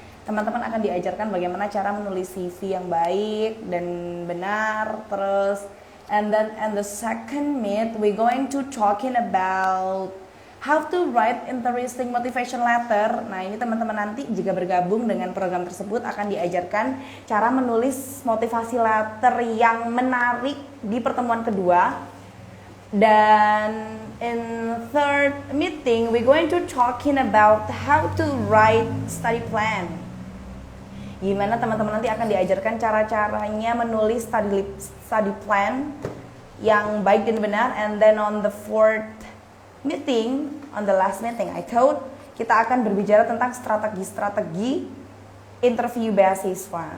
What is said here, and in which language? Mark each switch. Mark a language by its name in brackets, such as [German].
[Indonesian] Teman-teman akan diajarkan bagaimana cara menulis CV yang baik dan benar, terus [English] and the second meet we going to talking about how to write interesting motivation letter. [Indonesian] Nah, ini teman-teman nanti jika bergabung dengan program tersebut akan diajarkan cara menulis motivasi letter yang menarik di pertemuan kedua. [English] Dan in third meeting we going to talking about how to write study plan. [Indonesian] Gimana teman-teman nanti akan diajarkan cara-caranya menulis study plan yang baik dan benar. [English] And then on the fourth meeting, on the last meeting, I thought [Indonesian] kita akan berbicara tentang strategi-strategi interview beasiswa.